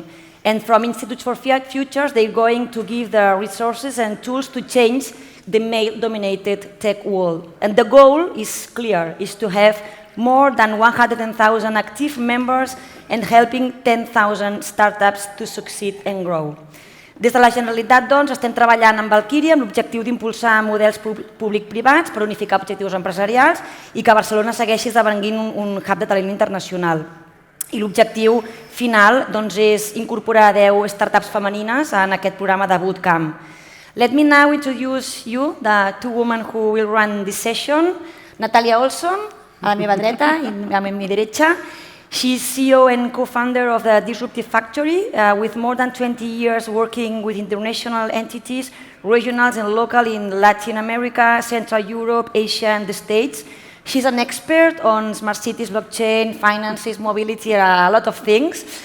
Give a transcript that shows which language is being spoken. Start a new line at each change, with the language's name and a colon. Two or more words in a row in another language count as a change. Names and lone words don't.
English: And from Institute for Futures, they're going to give the resources and tools to change the male-dominated tech world. And the goal is clear, is to have more than 100,000 active members and helping 10,000 startups to succeed and grow.
Catalan: Des de la Generalitat, estem treballant amb Valkyria amb l'objectiu d'impulsar models públic-privats per unificar objectius empresarials i que Barcelona segueixi esdevenint un hub de talent internacional. I l'objectiu final és incorporar 10 startups femenines en aquest programa de bootcamp.
English: Let me now introduce you the two women who will run this session. Natalia Olson,
Catalan: a la meva dreta i a la meva derecha.
English: She's CEO and co-founder of the Disruptive Factory, with more than 20 years working with international entities, regionals and local in Latin America, Central Europe, Asia and the States. She's an expert on smart cities, blockchain, finances, mobility, a lot of things.